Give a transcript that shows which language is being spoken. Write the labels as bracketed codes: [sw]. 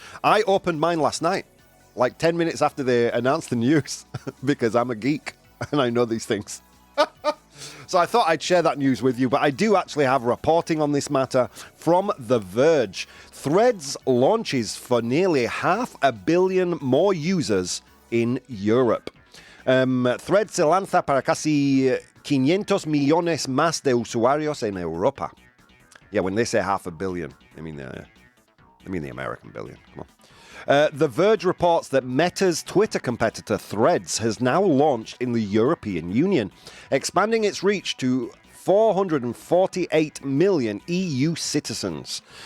[en] I opened mine last night, like 10 minutes after they announced the news, because I'm a geek and I know these things. So I thought I'd share that news with you, but I do actually have reporting on this matter from The Verge. Threads launches for nearly 500 million more users in Europe. [es] Threads se lanza para casi 500 millones más de usuarios en Europa. [en] Yeah, when they say 500 million, I mean the American billion. Come on. The Verge reports that Meta's Twitter competitor Threads has now launched in the European Union, expanding its reach to 448 million EU citizens.